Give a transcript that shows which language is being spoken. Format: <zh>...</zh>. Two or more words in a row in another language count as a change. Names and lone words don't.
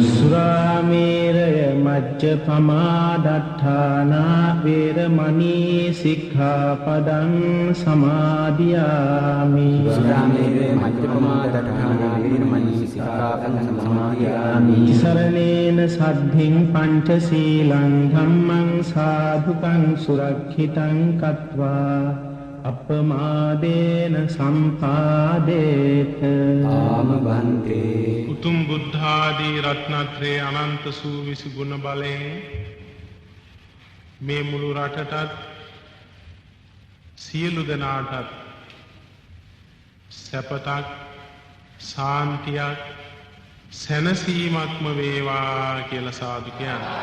<pi>සුරාමේරය මජ්ජපමා දට්ඨානා වේරමණී සික්ඛාපදං සමාදියාමි සුරාමේරය මජ්ජපමා දට්ඨානා වේරමණී සික්ඛාපදං සමාදියාමි තිසරණේන සද්ධින් පංචශීලං ධම්මං සාධුකං සුරක්ෂිතං කତ୍වා අපමාදේන සම්පාදේත ආමවන්තේ</pi> <si>උතුම් බුද්ධාදී රත්නත්‍රයේ අනන්ත සූවිසි ගුණ බලයෙන් මේ මුළු රටටත් සියලු දෙනාටත් සැපතක් සාන්තියක් සැනසීමක්ම වේවා කියලා සාදු කියන්නේ.</si>